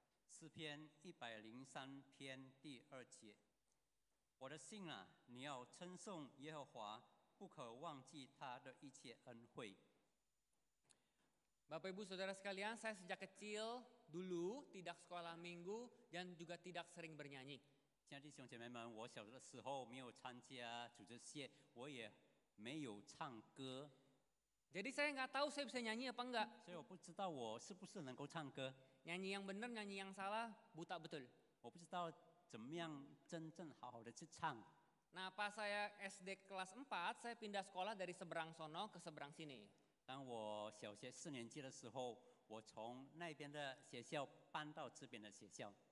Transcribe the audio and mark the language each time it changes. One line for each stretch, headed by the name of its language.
Chinese: 诗篇103篇第2节，我的心啊，你要称颂耶和华，不可忘记他的一切恩惠。
Indonesian: Bapak Ibu Saudara sekalian, saya sejak kecil dulu tidak sekolah minggu dan juga tidak sering bernyanyi.
Chinese: 亲爱的弟兄姐妹们，我小的时候没有参加组织协，我也没有唱歌，
Indonesian: Jadi saya nggak tahu saya bisa nyanyi apa enggak.
Chinese: 所以我不知道我是不是能够唱歌，
Indonesian: Nyanyi yang benar, nyanyi yang salah, buta betul.
Chinese: 我不知道怎么样真正好好的去唱。
Indonesian: Nah pas saya SD kelas 4, saya pindah sekolah dari seberang sono ke seberang sini.
Chinese: 当我小学4年级的时候，我从那边的学校搬到这边的学校，